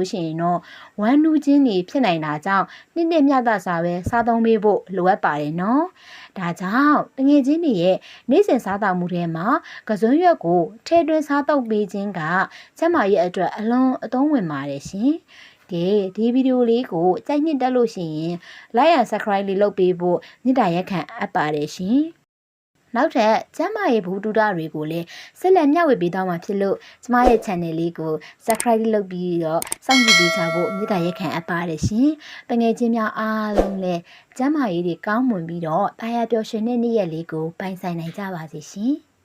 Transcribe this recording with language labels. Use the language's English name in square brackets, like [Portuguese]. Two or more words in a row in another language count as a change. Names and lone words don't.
[Burmese] လို့ရှိရင်တော့ဝမ်းနူးခြင်းတွေဖြစ်နိုင်တာကြောင့်နှစ်မျှတစာပဲစားသုံးပေးဖို့လိုအပ်ပါတယ်နော်။ဒါကြောင့်တငယ်ချင်းတွေ ရဲ့နေ့စဉ်စားသောက်မှုတွေမှာကစွန်းရွက်ကိုထည့်သွင်းစားသုံးပေးခြင်းကကျန်းမာရေးအတွက်အ လွန်အသုံးဝင်ပါတယ်ရှင်။ဒီဗီဒီယိုလေးကိုကြိုက်နှစ်တက်လို့ရှိရင် [English] like and subscribe [Burmese] လေးလုပ်ပေးဖို့မေတ္တာရက်ခံအပ်ပါတယ်ရှင်။နောက်ထပ်ကျန်းမာရေးဘူတူတာတွေကိုလည်းဆက်လက်မျှဝေပေးသွားမှာဖြစ်လို့ကျမရဲ့ channel လေးကို subscribe လုပ်ပြီးတော့စောင့်ကြည့်ပေးကြဖို့မေတ္တာရက်ခံအပ်ပါတယ်ရှင်။တငယ်ချင်းများအားလုံးလည်းကျန်းမာရေးတွေကောင်းမွန်ပြီးတော့တာယာပျော်ရွှင်တဲ့နေ့ရက်လေးကိုပိုင်ဆိုင်နိုင်ကြပါစေရှင်။